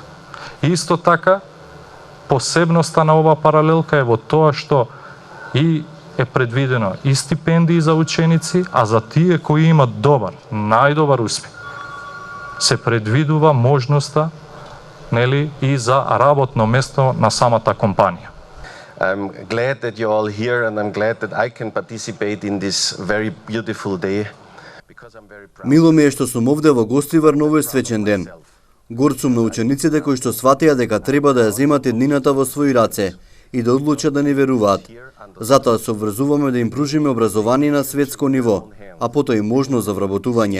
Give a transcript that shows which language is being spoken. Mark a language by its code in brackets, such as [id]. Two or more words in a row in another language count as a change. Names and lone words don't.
[mk] Исто така, посебноста на ова паралелка е во тоа што и е предвидено и стипендии за ученици, а за тие кои имат добар, најдобар успех, се предвидува можноста, нели, и за работно место на самата компанија. [en] I'm glad that you're all here and I'm glad that I can participate in this very beautiful day. [mk] Мило ми е што сум овде во Гостивар на овој свечен ден. Горд сум на учениците кои што сватија дека треба да ја земат еднината во своји раце и да одлучат да ни веруваат. Затоа се обврзуваме да им пружиме образование на светско ниво, а потоа и можност за вработување.